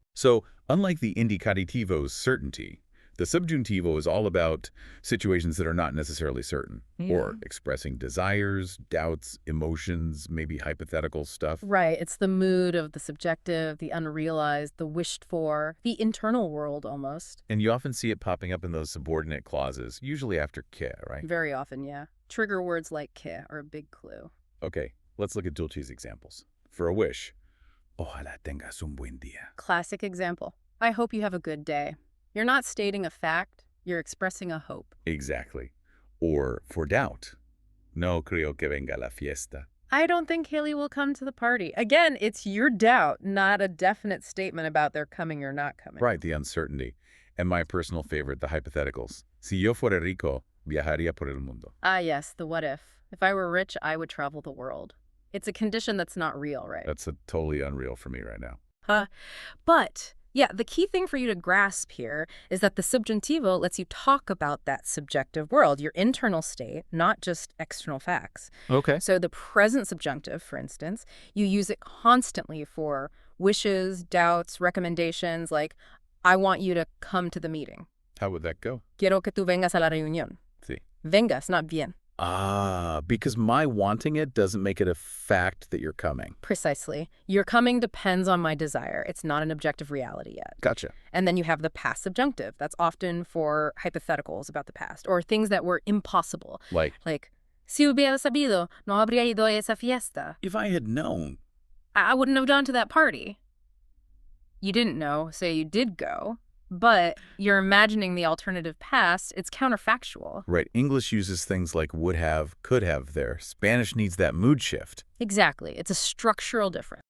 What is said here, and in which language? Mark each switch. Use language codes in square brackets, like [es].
[en] So, unlike the indicativo's certainty, the subjuntivo is all about situations that are not necessarily certain, or expressing desires, doubts, emotions, maybe hypothetical stuff. Right. It's the mood of the subjective, the unrealized, the wished for, the internal world almost. And you often see it popping up in those subordinate clauses, usually after que, right? Very often, yeah. Trigger words like que are a big clue. Okay, let's look at Dulce's examples. For a wish, [es] ojalá tengas un buen día. [en] Classic example. I hope you have a good day. You're not stating a fact, you're expressing a hope. Exactly. Or for doubt, [es] no creo que venga la fiesta. [en] I don't think Haley will come to the party. Again, it's your doubt, not a definite statement about their coming or not coming. Right, the uncertainty. And my personal favorite, the hypotheticals. [es] Si yo fuera rico, Viajaría por el mundo. [en] Ah, yes, the what if. If I were rich, I would travel the world. It's a condition that's not real, right? That's totally unreal for me right now. Huh. But, yeah, the key thing for you to grasp here is that the subjuntivo lets you talk about that subjective world, your internal state, not just external facts. Okay. So the present subjunctive, for instance, you use it constantly for wishes, doubts, recommendations, like, I want you to come to the meeting. How would that go? [es] Quiero que tú vengas a la reunión. Sí. [en] Vengas, not bien. Ah, because my wanting it doesn't make it a fact that you're coming. Precisely. Your coming depends on my desire. It's not an objective reality yet. Gotcha. And then you have the past subjunctive. That's often for hypotheticals about the past or things that were impossible. Like, [es] Si hubiera sabido, no habría ido a esa fiesta. [en] if I had known. I wouldn't have gone to that party. You didn't know, so you did go. But you're imagining the alternative past. It's counterfactual. Right. English uses things like would have, could have there. Spanish needs that mood shift. Exactly. It's a structural difference.